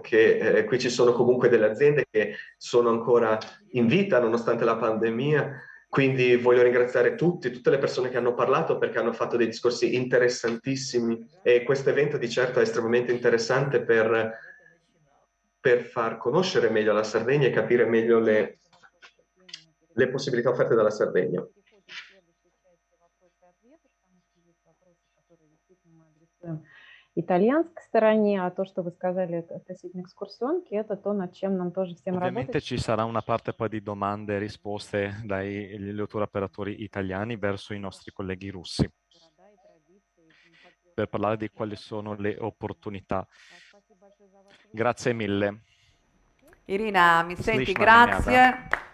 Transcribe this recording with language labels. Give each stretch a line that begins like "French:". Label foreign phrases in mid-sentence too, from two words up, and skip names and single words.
Italian: che qui ci sono comunque delle aziende che sono ancora in vita nonostante la pandemia, quindi voglio ringraziare tutte le persone che hanno parlato perché hanno fatto dei discorsi interessantissimi e questo evento di certo è estremamente interessante per far conoscere meglio la Sardegna e capire meglio le possibilità offerte dalla Sardegna.
Russian: Итальянской стороне, а то, что вы сказали относительно экскурсионки, это то, над чем нам тоже всем
Italian: Ovviamente
Russian: работать.
Italian: ci sarà una parte poi di domande e risposte dagli tour operatori italiani verso i nostri colleghi russi per parlare di quali sono le opportunità. Grazie mille. Irina, mi senti? Grazie.